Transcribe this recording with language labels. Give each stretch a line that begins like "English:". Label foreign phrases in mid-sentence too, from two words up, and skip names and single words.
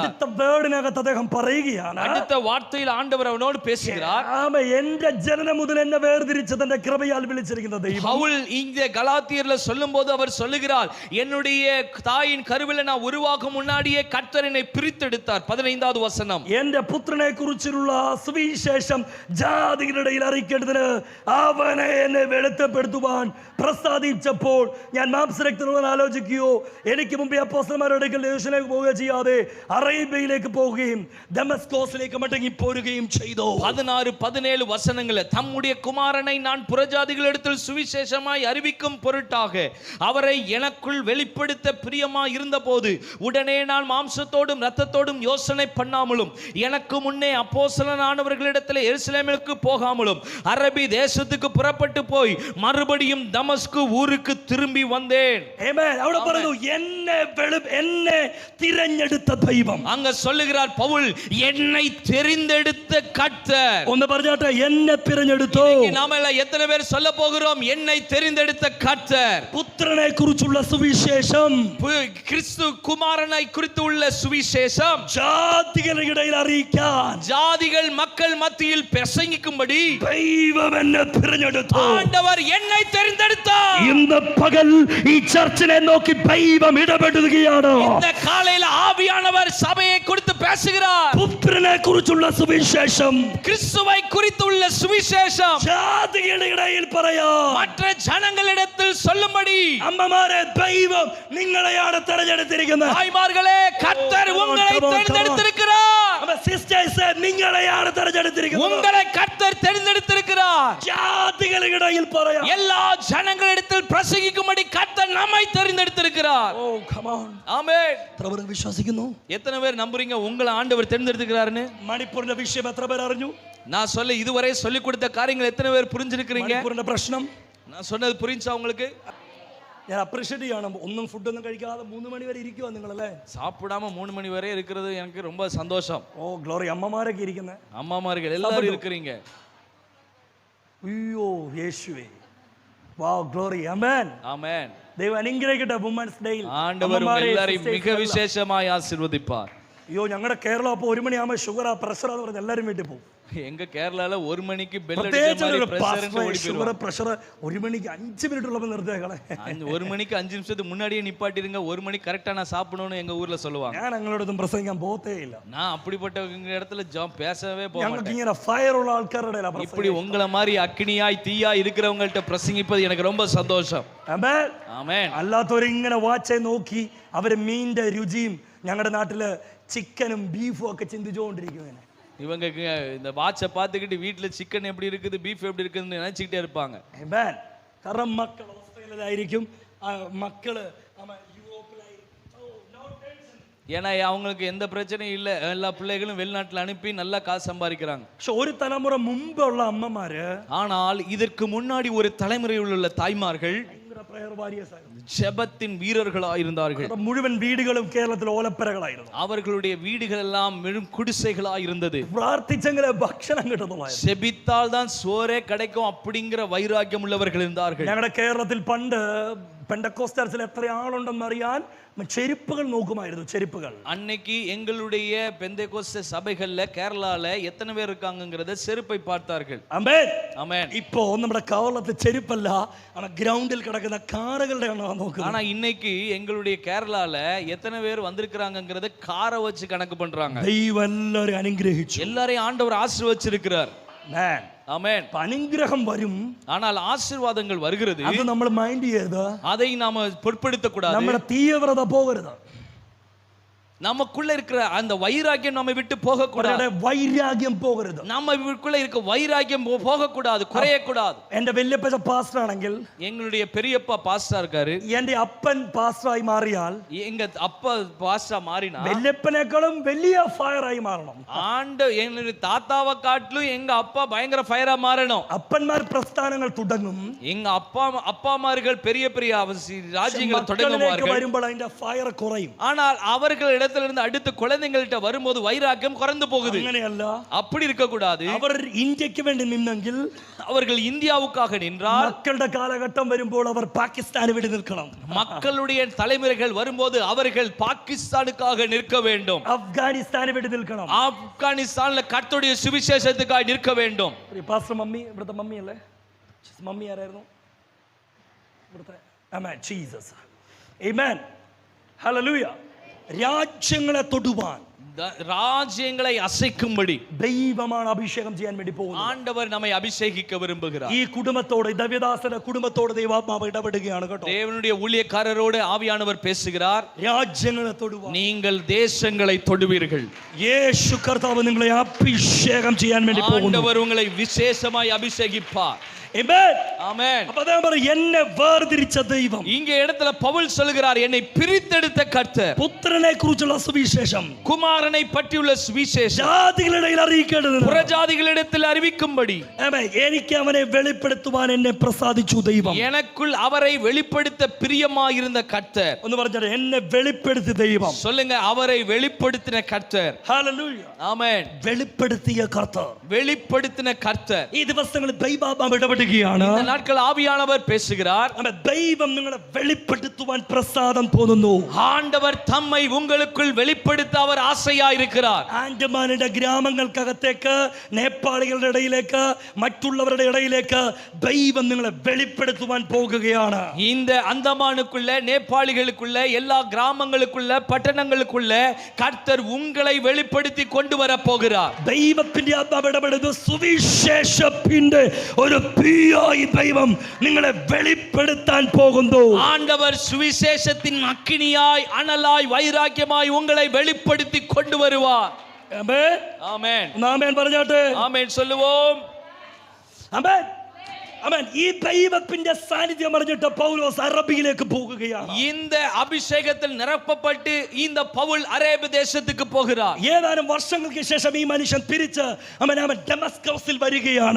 Malayalam: അടുത്ത വേർഡിനകത്ത് അദ്ദേഹം പറയുകയാണ്,
Tamil: அடுத்த வார்த்தையில் ஆண்டவர் அவனோடு பேசுகிறார்.
Malayalam: ആമേൻ. എന്റെ ജനനം മുതൽ എന്നെ വേർതിരിച്ച് തന്റെ കൃപയാൽ വിളിച്ചിരിക്കുന്ന ദൈവം.
Tamil: பவுல் இந்த கலாத்தியர்ல சொல்லும்போது அவர் சொல்லுகிறார், என்னுடைய தாயின் கருவில நான் உருவாகும் முன்னாடியே கர்த்தர் என்னை பிரித்தெடுத்தார். 15வது வசனம்.
Malayalam: എന്റെ പുത്രനെ കുറിച്ചുള്ള സുവിശേഷം ജാതികളുടെ ഇടയിൽ അറിയിക്കേണ്ടതിന് അവനെ എന്നെ വെളിപ്പെടുത്തുവാൻ പ്രസാദിച്ചപ്പോൾ ഞാൻ മാംസരക്തനോട് ആലോചിക്കുകയോ എനിക്ക് മുമ്പേ അപ്പോസ്തലന്മാരുടെ അടുക്കൽ യെരൂശലേമിലേക്ക് പോവുകയോ ചെയ്യാതെ അറേബ്യയിലേക്ക് പോവുകയും ദമസ്കോസിലേക്ക് മടങ്ങി പോരുകയും ചെയ്തു.
Tamil: 16-17 வசனங்களை தம்முடைய குமாரனை நான் புறஜாதிகளிடத்தில் சுவிசேஷமாய் அறிவிக்கும் பொருட்டாக அவரை எனக்குள் வெளிப்படுத்த பிரியமாய் இருந்தபோது உடனே நான் மாம்சத்தோடும் இரத்தத்தோடும் யோசனை பண்ணாமலும் எனக்கு முன்னே அப்போஸ்தலனானவர்களிடத்தில் எருசலேமிற்கு போகாமலும் அரபி தேசத்துக்கு புறப்பட்டு போய் மறுபடியும் தமஸ்கு ஊருக்கு திரும்பி வந்தேன். ஆமென்.
Malayalam: അവിടെ പറഞ്ഞു, എന്നെ തിരഞ്ഞെടുത്ത ദൈവം.
Tamil: அங்க சொல்லுகிறார் பவுல், என்னை தெரிந்தெடுத்த கர்த்தர்.
Malayalam: ഒന്ന് പറഞ്ഞാട്ടെ, എന്നെ തിരഞ്ഞെടുത്തു.
Tamil: நாம எல்லாம் எத்தனை பேர் சொல்ல போகிறோம், என்னை தெரிந்தெடுத்த கர்த்தர்?
Malayalam: പുത്രനെ കുറിച്ചുള്ള സുവിശേഷം,
Tamil: கிறிஸ்து குமாரனை குறித்து உள்ள சுவிசேஷம்
Malayalam: ജാതികളുടെ ഇടയിൽ അറിയിക്കാൻ,
Tamil: ஜாதிகள் மக்கள் மத்தியில் பிரசங்கிக்கும்படி
Malayalam: ദൈവം എന്നെ തിരഞ്ഞെടുത്തു.
Tamil: ஆண்டவர் என்னை தெரிந்தெடுத்தார்.
Malayalam: ഇന്ന് പകൽ ഈ ചർച്ചിനെ നോക്കി ദൈവം ഇടപെടുകയാണ്.
Tamil: இந்த காலையில ஆவியானவர் சபையை குறித்து பேசுகிறார்.
Malayalam: പുത്രനെ കുറിച്ചുള്ള സുവിശേഷം
Tamil: கிறிஸ்துவை குறித்து உள்ள சுவிசேஷம்
Malayalam: ജാതികളുടെ ഇടയിൽ പറയാം,
Tamil: மற்ற ஜனங்களிடத்தில் சொல்லும்படி
Malayalam: അമ്മമാരെ ദൈവം നിങ്ങളെയാണ് തിരഞ്ഞെടുത്തിരിക്കുന്നത്.
Tamil: தாய்மார்களே, கர்த்தர் உங்களை தெரிந்தெடுத்திருக்கிறார்.
Malayalam: സിസ്റ്റേഴ്സ്, നിങ്ങളെയാണ് തിരഞ്ഞെടുത്തിരിക്കുന്നത്.
Tamil: உங்களை கர்த்தர் தெரிந்தெடுத்திருக்கிறார்.
Malayalam: ജാതികളുടെ ഇടയിൽ പറയാം,
Tamil: எல்லா ஜனங்களிடத்தில் பிரசங்கிக்கும்படி கர்த்தர் நம்மை தெரிந்தெடுத்திருக்கிறார்.
English: Oh come on.
Tamil: ஆமென்.
Malayalam: എത്ര പേർ വിശ്വസിക്കുന്നു?
Tamil: எத்தனை பேர் நம்புறீங்க உங்களை ஆண்டவர் தெரிந்தெடுத்திருக்கிறாருன்னு?
Malayalam: മണിപ്പൂരിന്റെ വിഷയം എത്ര പേർ അറിഞ്ഞു?
Tamil: நான் சொல்ல இதுவரை சொல்லி கொடுத்த காரியங்கள் எத்தனை பேர் புரிஞ்சிருக்கிறீங்க?
Malayalam: മണിപ്പൂരിന്റെ പ്രശ്നം
Tamil: நான் சொன்னது புரிஞ்சா உங்களுக்கு?
Malayalam: ഞാൻ അപ്രീഷിയേറ്റ് ചെയ്യണം. ഫുഡൊന്നും കഴിക്കാതെ 3 മണി വരെ ഇരിക്കുവാ നിങ്ങളല്ലേ?
Tamil: சாப்பிடாம 3 மணி வரை இருக்கிறது எனக்கு ரொம்ப சந்தோஷம்.
English: Oh glory.
Malayalam: അമ്മമാരൊക്കെ ഇരിക്കുന്നേ,
Tamil: அம்மாமார்கள் எல்லாரும் இருக்கிறீங்க.
Malayalam: അയ്യോ യേശുവേ,
English: wow glory.
Malayalam: ആമേൻ.
Tamil: ஆமென்.
Malayalam: ദൈവം അനുഗ്രഹിക്കട്ടെ.
English: Women's Dayയിൽ
Tamil: ஆண்டவர் உங்கள் எல்லாரையும் மிக விசேஷமாய் ஆசீர்வதிப்பார்.
Malayalam: അയ്യോ, ഞങ്ങളുടെ കേരളം അപ്പോൾ 1 മണിയാകുമ്പോൾ ഷുഗറാ പ്രഷറാന്ന് പറഞ്ഞ് എല്ലാവരും വീട്ടിൽ പോകും.
Tamil: எங்க കേരളാல 1 மணிக்கு பெல்
Malayalam: പ്രത്യേകിച്ച്
Tamil: அடிச்ச
Malayalam: ഒരു
Tamil: மாதிரி பிரஷர் ஓடி
Malayalam: ഷുഗർ
Tamil: போயிடும்.
Malayalam: പ്രഷർ 1 മണിക്ക് 5 മിനിറ്റ് ഉള്ളപ്പോൾ നിർത്തിയേക്കളെ.
Tamil: 1 மணிக்கு 5 நிமிஷத்துக்கு முன்னாடியே நிப்பாட்டிருங்க, 1 மணிக்கு கரெக்டா நான் சாப்பிடணும்னு எங்க ஊர்ல சொல்லுவாங்க.
Malayalam: ഞാൻ ഞങ്ങളോടൊന്നും പ്രസംഗിക്കാൻ പോകത്തേ ഇല്ല.
Tamil: நான் அப்படிப்பட்ட இடத்துல பேசவே போக
Malayalam: ഞങ്ങൾക്ക്
Tamil: மாட்டேன்.
Malayalam: ഇങ്ങനെ ഫയർ ഉള്ള ആൾക്കാരുടെ
Tamil: இப்படி உங்களை மாதிரி அக்னியாய் தீயாய் இருக்கிறவங்கள்ட்ட பிரசங்கிப்பது எனக்கு ரொம்ப சந்தோஷம். ஆமென்.
Malayalam: അല്ലാത്തവർ ഇങ്ങനെ വാച്ച് നോക്കി അവര് മീനിന്റെ രുചിയും ഞങ്ങളുടെ നാട്ടില് ചിക്കനും ബീഫും ഒക്കെ ചിന്തിച്ചുകൊണ്ടിരിക്കും.
Tamil: இவங்க இந்த வாட்சை பார்த்துக்கிட்டு வீட்டில் சிக்கன் எப்படி இருக்குது, பீஃப் எப்படி இருக்குதுன்னு நினைச்சிக்கிட்டே இருப்பாங்க.
Malayalam: കാരണം മക്കൾ ഓസ്ട്രേലിയയിലായിരിക്കും, മക്കള് യൂറോപ്പിലായിരിക്കും. ഓ
Tamil: ஏன்னா அவங்களுக்கு எந்த பிரச்சனையும் இல்லை, எல்லா பிள்ளைகளும் வெளிநாட்டுல அனுப்பி நல்லா காசு சம்பாதிக்கிறாங்க.
Malayalam: ഒരു തലമുറ മുമ്പുള്ള അമ്മമാര്
Tamil: ஆனால் இதற்கு முன்னாடி ஒரு தலைமுறையில் உள்ள தாய்மார்கள்
Malayalam: ഭയങ്കര
English: prayer warriors
Malayalam: ആയിരുന്നു.
Tamil: ஜெபத்தின் வீரர்களாயிருந்தார்கள்.
Malayalam: മുഴുവൻ വീടുകളും കേരളത്തിൽ ഓലപ്പരകളായിരുന്നു.
Tamil: அவர்களுடைய வீடுகள் எல்லாம் வெறும் குடிசைகளாய் இருந்தது.
Malayalam: പ്രാർത്ഥിച്ചെങ്കിലേ ഭക്ഷണം കിട്ടുന്നതായിരുന്നു.
Tamil: செபித்தால் தான் சோறே கிடைக்கும் அப்படிங்கிற வைராக்கியம் உள்ளவர்கள் இருந்தார்கள்.
Malayalam: ഞങ്ങളുടെ കേരളത്തിൽ പണ്ട് പെന്തക്കോസ്തൽസിൽ എത്ര ആളുണ്ടെന്ന് അറിയാൻ ചെരുപ്പുകൾ നോക്കുമായിരുന്നു. ചെരുപ്പുകൾ
Tamil: அன்னைக்கு எங்களுடைய பெந்தேகோஸ்தே சபைகள்ல கேரளால எத்தனை பேர் இருக்காங்கங்கறத செருப்பை பார்த்தார்கள்.
Malayalam: ആമേൻ.
Tamil: ஆமென்.
Malayalam: ഇപ്പോ നമ്മുടെ കേരളത്തിൽ ചെരുപ്പല്ല, ഗ്രൗണ്ടിൽ കിടക്കുന്ന കാറുകളുടെ എണ്ണം നോക്കുക.
Tamil: ஆனா இன்னைக்கு எங்களுடைய கேரளால எத்தனை பேர் வந்திருக்காங்கங்கறத காரை வச்சு கணக்கு பண்றாங்க.
Malayalam: ദൈവം എല്ലാവരെയും അനുഗ്രഹിച്ചു.
Tamil: எல்லாரையும் ஆண்டவர் ஆசீர்வதிச்சிருக்கிறார்.
Malayalam: ആമേൻ.
Tamil: ஆமென்.
Malayalam: അനുഗ്രഹം വരും,
Tamil: ஆனால் ஆசீர்வாதங்கள் வருகிறது,
Malayalam: അത് നമ്മൾ മൈൻഡ് ചെയ്ത്
Tamil: அதை நாம பொருட்படுத்த கூடாது.
Malayalam: നമ്മുടെ തീവ്രത പോകരുത്.
Tamil: நமக்குள்ள இருக்கிற அந்த வைராக்கியம் நம்ம விட்டு போக கூடாது.
Malayalam: വൈരാഗ്യം പോകരുത്.
Tamil: நமக்குள்ள இருக்க வைராக்கியம் போக கூடாது, குறைய கூடாது.
Malayalam: എന്റെ വല്യപ്പച്ച പാസ്റ്റർ ആണെങ്കിൽ,
Tamil: எங்களுடைய பெரியப்பா பாஸ்டா இருக்காரு,
Malayalam: എന്റെ അപ്പൻ പാസ്റ്ററായി മാറിയാൽ
Tamil: எங்க அப்பா பாஸ்டா மாறினா
Malayalam: വല്യപ്പനേക്കാളും വലിയ ഫയറായി മാറണം.
Tamil: எங்களுடைய தாத்தாவை காட்டிலும் எங்க அப்பா பயங்கர ஃபயரா மாறணும்.
Malayalam: അപ്പന്മാർ പ്രസ്ഥാനങ്ങൾ തുടങ്ങും,
Tamil: எங்க அப்பாமார்கள் பெரிய பெரிய ராஜ்யங்களை தொடங்குவார்கள்.
Malayalam: വരുമ്പോൾ അതിന്റെ ഫയർ കുറയും.
Tamil: ஆனால் அவர்கள் இருந்து அடுத்து குழந்தைங்கள்ட்ட வரும்போது வைராக்கியம் குறைந்து போகுது.
Malayalam: അങ്ങനെയല്ല,
Tamil: அப்படி இருக்க கூடாது.
Malayalam: അവർ ഇന്ത്യക്ക് വേണ്ടി നിന്നെങ്കിൽ,
Tamil: அவர்கள் இந்தியாவுக்காக நின்றால்,
Malayalam: മക്കളുടെ കാലഘട്ടം വരുമ്പോൾ അവർ പാകിസ്ഥാന് വേണ്ടി നിൽക്കണം.
Tamil: மக்களுடைய தலைமுறைகள் வரும்போது அவர்கள் பாகிஸ்தானுக்காக நிற்க வேண்டும்.
Malayalam: അഫ്ഗാനിസ്ഥാന് വേണ്ടി നിൽക്കണം.
Tamil: ஆப்கானிஸ்தான்ல கர்த்தருடைய சுவிசேஷத்துக்காக நிற்க வேண்டும்.
Malayalam: പാസ്റ്റർ മമ്മി, ഇവിടുത്തെ മമ്മി അല്ലേ? മമ്മി ആരായിരുന്നു ഇവിടുത്തെ? ആമേൻ. ജീസസ്. ആമേൻ. ഹല്ലേലൂയ. രാജ്യങ്ങളെ തൊടുവാൻ,
Tamil: ராஜ்யங்களை அசைக்கும்படி
Malayalam: ദൈവമാണ് അഭിഷേകം ചെയ്യാൻ വേണ്ടി പോകുന്നത്.
Tamil: ஆண்டவர் நம்மை அபிஷேகிக்க விரும்புகிறார்.
Malayalam: ഈ കുടുംബത്തോട്, ദൈവദാസന്റെ കുടുംബത്തോട് ദൈവാത്മാവ് ഇടപെടുകയാണ് കേട്ടോ.
Tamil: தேவனுடைய ஊழியக்காரரோடு ஆவியானவர் பேசுகிறார்.
Malayalam: രാജ്യങ്ങളെ തൊടുവാൻ,
Tamil: நீங்கள் தேசங்களை தொடுவீர்கள்.
Malayalam: യേശു കർത്താവ് നിങ്ങളെ അഭിഷേകം ചെയ്യാൻ വേണ്ടി പോകുന്നു.
Tamil: ஆண்டவர் உங்களை விசேஷமாய் அபிஷேகிப்பார்.
Malayalam: ആമേൻ.
Tamil: ஆமென்.
Malayalam: അപ്പോൾ അദ്ദേഹം പറയും, എന്നെ വേർതിരിച്ച ദൈവം.
Tamil: இங்கே இடத்துல பவுல் சொல்கிறார், என்னை பிரித்தெடுத்த கர்த்தர்.
Malayalam: പുത്രനെ കുറിച്ചുള്ള സുവിശേഷം,
Tamil: குமாரனை பற்றியுள்ள சுவிசேஷம்
Malayalam: ജാതികളിടയിൽ അറിയിക്കേണ്ടതിന്,
Tamil: புறஜாதிகளிடத்தில் அறிவிக்கும்படி,
Malayalam: എനിക്ക് അവനെ വെളിപ്പെടുത്തുവാൻ എന്നെ പ്രസാദിച്ചു ദൈവം.
Tamil: எனக்குள் அவரை வெளிப்படுத்த பிரியமாயிருந்த கர்த்தர்.
Malayalam: ഒന്ന് പറഞ്ഞാൽ, എന്നെ വെളിപ്പെടുത്തി ദൈവം.
Tamil: சொல்லுங்க, அவரை வெளிப்படுத்தின கர்த்தர்.
Malayalam: ഹല്ലേലൂയ.
Tamil: ஆமென்.
Malayalam: വെളിപ്പെടുത്തിയ കർത്താവ്,
Tamil: வெளிப்படுத்தின கர்த்தர்.
Malayalam: ഈ ദിവസങ്ങളിൽ ദൈവാത്മാവ് ഇടപെടുകയാണ്.
Tamil: இந்த நாட்கள் ஆவியானவர் பேசுகிறார்.
Malayalam: ദൈവം നിങ്ങളെ വെളിപ്പെടുത്തുവാൻ പ്രസാദം തോന്നുന്നു.
Tamil: ஆண்டவர் தம்மை உங்களுக்குள் வெளிப்படுத்த அவர் ஆசையா இருக்கிறார்.
Malayalam: ആൻഡമാനിന്റെ ഗ്രാമങ്ങൾക്കകത്തേക്ക്, നേപ്പാളികളുടെ ഇടയിലേക്ക്, മറ്റുള്ളവരുടെ ഇടയിലേക്ക് ദൈവം നിങ്ങളെ വെളിപ്പെടുത്തുവാൻ പോകുകയാണ്.
Tamil: இந்த அந்தமானுக்குள்ள, நேபாளிகளுக்குள்ள, எல்லா கிராமங்களுக்குள்ள, பட்டணங்களுக்குள்ள கர்த்தர் உங்களை வெளிப்படுத்தி கொண்டு வர போகிறார்.
Malayalam: ദൈവത്തിന്റെ ആത്മാവ് ഇടപെടുന്നു. സുവിശേഷത്തിന്റെ ഒരു തീയായി ദൈവം നിങ്ങളെ വെളിപ്പെടുത്താൻ പോകുന്നു.
Tamil: ஆண்டவர் சுவிசேஷத்தின் அக்கினியாய், அனலாய், வைராக்கியமாய் உங்களை வெளிப்படுத்தி கொண்டு வருவார்.
Malayalam: ആമേൻ.
Tamil: ஆமென்.
Malayalam: ആമേൻ പറഞ്ഞാട്ടെ.
Tamil: ஆமென் சொல்லுவோம்.
Malayalam: ആമേൻ. ആമേൻ. ഈ ദൈവത്തിന്റെ സാന്നിധ്യം അറിഞ്ഞിട്ട് പൗലോസ് അറബിയിലേക്ക് പോകുകയാണ്.
Tamil: இந்த அபிஷேகத்தில் நிரப்பப்பட்டு இந்த பவுல் அரேபிய தேசத்துக்கு போகிறார்.
Malayalam: ഏതാനും വർഷങ്ങൾക്ക് ശേഷം ഈ മനുഷ്യൻ തിരിച്ച് അവൻ ഡമസ്കസിൽ വരികയാണ്.